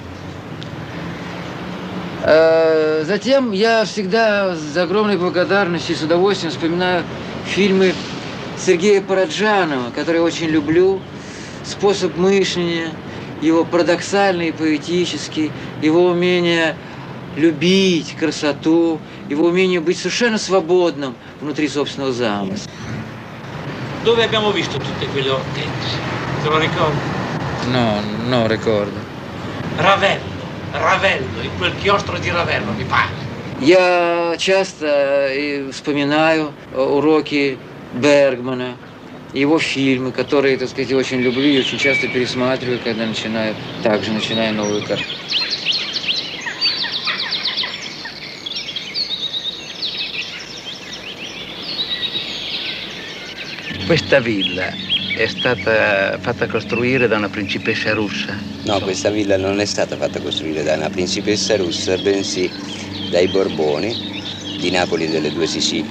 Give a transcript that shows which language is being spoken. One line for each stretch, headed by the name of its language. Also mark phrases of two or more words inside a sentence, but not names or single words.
Russian: Затем я всегда с огромной благодарностью и с удовольствием вспоминаю фильмы Сергея Параджанова, который я очень люблю, способ мышления, его парадоксальный и поэтический, его умение любить красоту, его умение быть совершенно свободным внутри собственного замысла.
Italian: Dove abbiamo visto tutte quelle ortensi? Te lo ricordi? No, non ricordo. Равелло, in quel chiostro di Равелло, mi pare.
Russian: Я часто вспоминаю уроки Бергмана, его фильмы, которые, так сказать, я очень люблю и очень часто пересматриваю, когда начинаю новую картину.
Italian: Questa villa è stata fatta costruire da una principessa russa? No, questa villa non è stata fatta costruire da una principessa russa, bensì dai Borboni di Napoli e delle due Sicilie.